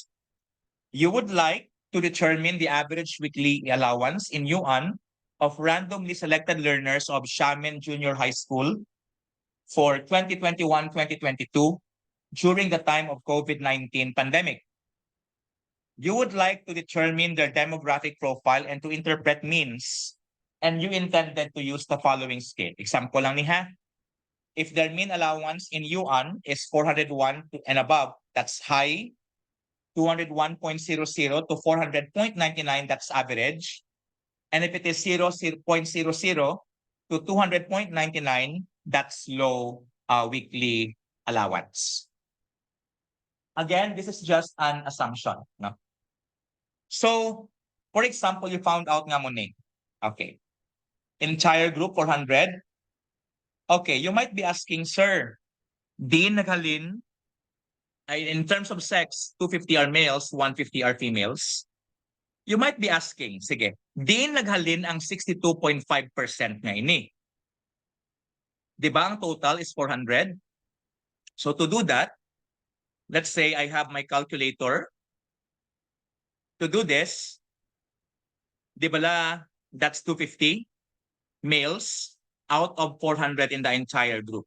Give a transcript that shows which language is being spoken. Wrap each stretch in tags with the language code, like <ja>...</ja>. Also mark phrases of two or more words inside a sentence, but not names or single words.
<en>You would like to determine the average weekly allowance in Yuan of randomly selected learners of Xiamen Junior High School for 2021-2022 during the time of COVID-19 pandemic. You would like to determine their demographic profile and to interpret means, and you intended to use the following scale.</en> <hil>Example lang ni ha.</hil> <en>If their mean allowance in Yuan is 401 and above, that's high. 201.00 to 400.99, that's average. And if it is 0.00 to 200.99, that's low weekly allowance. Again, this is just an assumption. No? So, for example, you found out</en> <hil>nga mo ni.</hil> <en>Okay. Entire group, 400. Okay, you might be asking,</en> <hil>sir, di naghalin</hil> <en>in terms of sex, 250 are males, 150 are females. You might be asking,</en> <hil>sige, diin naghalin ang 62.5% nga ini. Di ba ang</hil> <en>total is</en> <hil>400?</hil> <en>So to do that, let's say I have my calculator. To do this,</en> <hil>di ba</hil> <en>that's 250 males out of 400 in the entire group.</en>